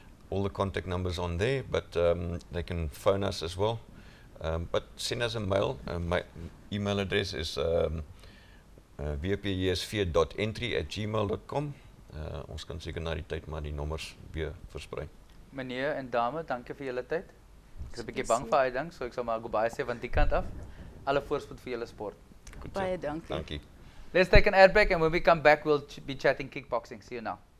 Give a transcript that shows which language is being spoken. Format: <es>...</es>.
<en>All the contact numbers on there, but they can phone us as well. But send us a mail. My email address is wpjs4.entry@gmail.com.</en> <af>Ons kan seker na die tyd maar die nommers weer versprei. Meneer en dame, dankie vir julle tyd. Ek is 'n bietjie bang vir hy ding, so ek sal maar goodbye sê van die kant af. Alle voorspoed vir julle sport. Baie dankie. Dankie.</af> <en>Let's take an ad break, and when we come back, we'll be chatting kickboxing. See you now.</en>